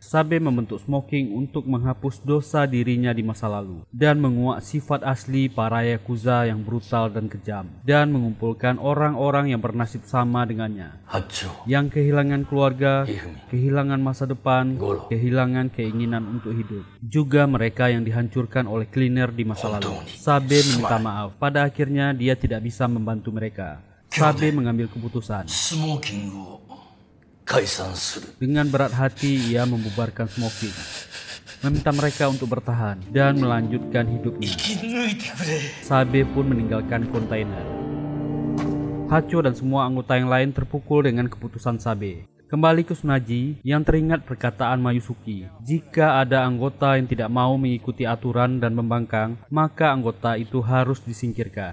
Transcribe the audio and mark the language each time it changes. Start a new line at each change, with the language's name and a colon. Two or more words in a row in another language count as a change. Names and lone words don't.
Indonesian: Sabe membentuk Smoking untuk menghapus dosa dirinya di masa lalu dan menguak sifat asli para Yakuza yang brutal dan kejam, dan mengumpulkan orang-orang yang bernasib sama dengannya, Hacho, yang kehilangan keluarga, Hifumi, kehilangan masa depan, Goro, kehilangan keinginan untuk hidup, juga mereka yang dihancurkan oleh cleaner di masa lalu. Sabe meminta maaf. Pada akhirnya dia tidak bisa membantu mereka. Sabe mengambil keputusan.
Japanese: スモーキングを解散する。
Indonesian: Dengan berat hati ia membubarkan Smoking, meminta mereka untuk bertahan dan melanjutkan hidupnya.
Japanese: 生き抜いてくれ。
Indonesian: Sabe pun meninggalkan kontainer. Hacho dan semua anggota yang lain terpukul dengan keputusan Sabe. Kembali ke Tsunaji yang teringat perkataan Mayusuki. Jika ada anggota yang tidak mau mengikuti aturan dan membangkang, maka anggota itu harus disingkirkan.